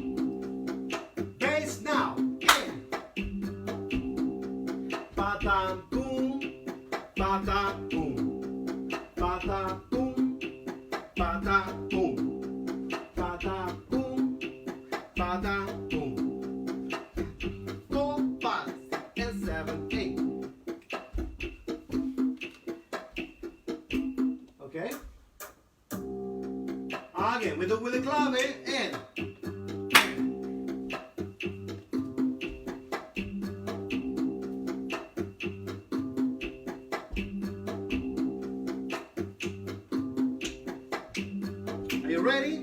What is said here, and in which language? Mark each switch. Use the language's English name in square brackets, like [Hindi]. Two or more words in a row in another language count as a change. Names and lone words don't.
[English] Bass now. And pa-tam, boom, pa-tam, boom, pa-tam, boom, pa-tam, boom, pa-tam, boom, pa-tam, boom. 4, 5, and 7, 8. Okay? Again, we do with the clave and are you ready?